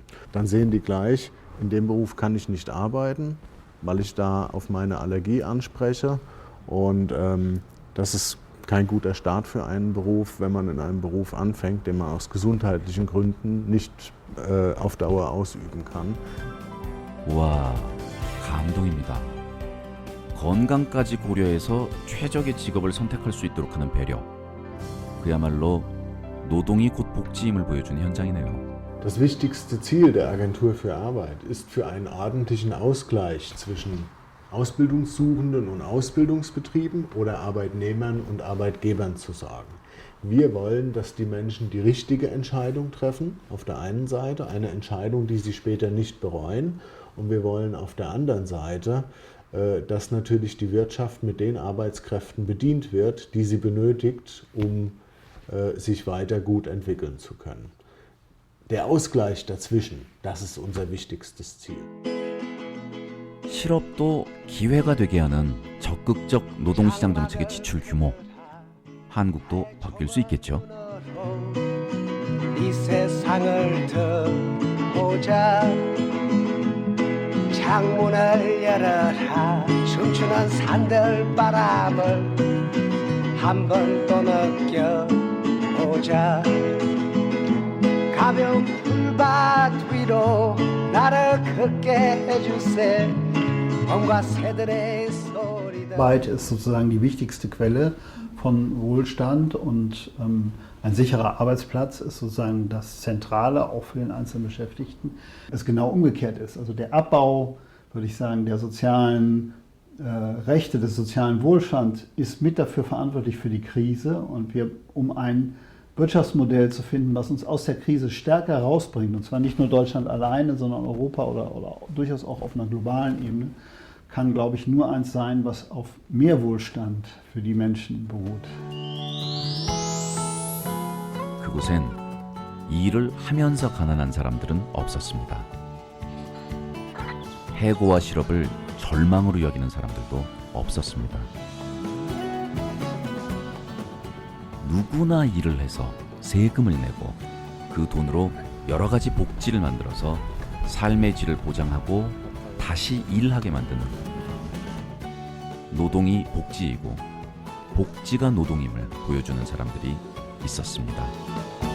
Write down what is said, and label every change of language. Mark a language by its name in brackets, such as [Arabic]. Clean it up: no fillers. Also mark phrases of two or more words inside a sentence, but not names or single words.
[German] Dann sehen die gleich, in dem Beruf kann ich nicht arbeiten, weil ich da auf meine Allergie anspreche, und das ist kein guter Start für einen Beruf, wenn man in einem Beruf anfängt, den man aus gesundheitlichen Gründen nicht auf Dauer ausüben kann. [Korean] 와, 감동입니다. 건강까지 고려해서 최적의 직업을 선택할 수 있도록 하는 배려. 그야말로 노동이 곧 복지임을 보여주는 현장이네요. [German] Das wichtigste Ziel der Agentur für Arbeit ist, für einen ordentlichen Ausgleich zwischen Ausbildungssuchenden und Ausbildungsbetrieben oder Arbeitnehmern und Arbeitgebern zu sorgen. Wir wollen, dass die Menschen die richtige Entscheidung treffen, auf der einen Seite, eine Entscheidung, die sie später nicht bereuen, und wir wollen auf der anderen Seite, dass natürlich die Wirtschaft mit den Arbeitskräften bedient wird, die sie benötigt, um sich weiter gut entwickeln zu können. Der Ausgleich dazwischen, das ist unser wichtigstes Ziel. [Korean] 실업도 기회가 되게 하는 적극적 노동시장 정책의 지출 규모. 한국도 바뀔 수 있겠죠. 이 세상을 보자. 창문을 열어라. 춤추는 산들바람을 한 번 또 느껴보자. 가벼운 풀밭 위로 나를 걷게 해주세. 봄과 새들의 소리들. [German] Arbeit ist sozusagen die wichtigste Quelle von Wohlstand, und ein sicherer Arbeitsplatz ist sozusagen das Zentrale auch für den einzelnen Beschäftigten. Es genau umgekehrt ist. Also der Abbau, würde ich sagen, der sozialen Rechte, des sozialen Wohlstands ist mit dafür verantwortlich für die Krise, und um ein Wirtschaftsmodell zu finden, was uns aus der Krise stärker rausbringt, und zwar nicht nur Deutschland alleine, sondern Europa oder durchaus auch auf einer globalen Ebene, kann, glaube ich, nur eins sein, was auf mehr Wohlstand für die Menschen beruht. [Korean] 그곳엔 일을 하면서 가난한 사람들은 없었습니다. 해고와 실업을 절망으로 여기는 사람들도 없었습니다. 누구나 일을 해서 세금을 내고 그 돈으로 여러 가지 복지를 만들어서 삶의 질을 보장하고 다시 일하게 만드는, 노동이 복지이고 복지가 노동임을 보여주는 사람들이 있었습니다.